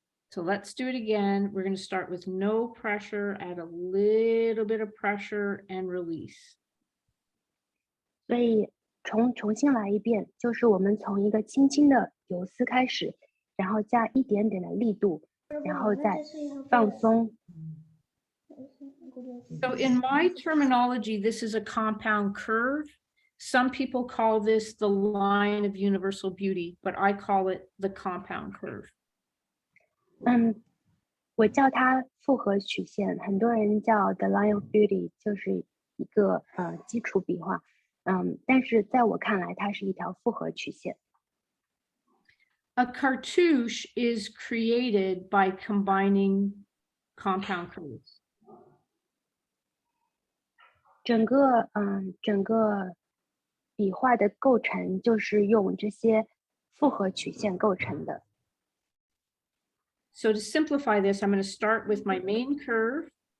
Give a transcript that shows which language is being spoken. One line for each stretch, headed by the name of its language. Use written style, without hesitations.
English: So let's do it again. We're going to start with no pressure, add a little bit of pressure and release.
Chinese: 所以重新来一遍，就是我们从一个轻轻的游丝开始，然后加一点点的力度，然后再放松。
English: So in my terminology, this is a compound curve. Some people call this the line of universal beauty, but I call it the compound curve.
Chinese: 我叫它复合曲线，很多人叫
English: the line of beauty，
Chinese: 就是一个基础笔画。但是在我看来，它是一条复合曲线。
English: A cartouche is created by combining compound curves.
Chinese: 整个笔画的构成就是用这些复合曲线构成的。
English: So to simplify this, I'm going to start with my main curve.